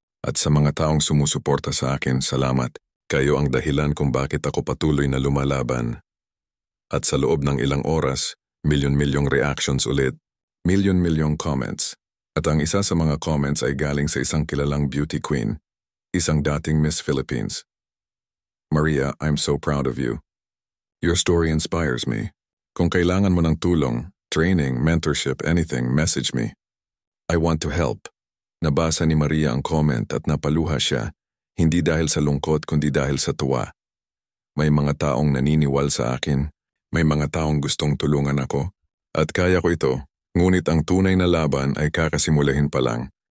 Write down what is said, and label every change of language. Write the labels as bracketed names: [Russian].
[Filipino] At sa mga taong sumusuporta sa akin, salamat. Kayo ang dahilan kung bakit ako patuloy na lumalaban. At sa loob ng ilang oras, milyon-milyong reactions ulit, milyon-milyong comments. At ang isa sa mga comments ay galing sa isang kilalang beauty queen, isang dating Miss Philippines. [English] "Maria, I'm so proud of you. Your story inspires me. [Filipino] Kung kailangan mo ng tulong, [English] training, mentorship, anything, message me. I want to help. [Filipino] Nabasa ni Maria ang comment at napaluha siya, hindi dahil sa lungkot kundi dahil sa tuwa. May mga taong naniniwal sa akin, may mga taong gustong tulungan ako, at kaya ko ito, ngunit ang tunay na laban ay kakasimulahin pa lang.